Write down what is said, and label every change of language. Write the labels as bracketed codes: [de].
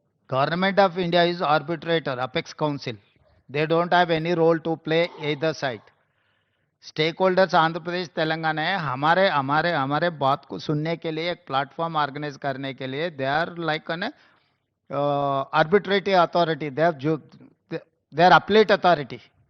[en] Government of India is arbitrator, apex council. They don't have any role to play either side. [hi] Stakeholders Andhra Pradesh Telangana है. हमारे हमारे हमारे बात को सुनने के लिए एक प्लेटफॉर्म ऑर्गेनाइज करने के लिए [en] They are like an arbitrary authority. They are appellate authority.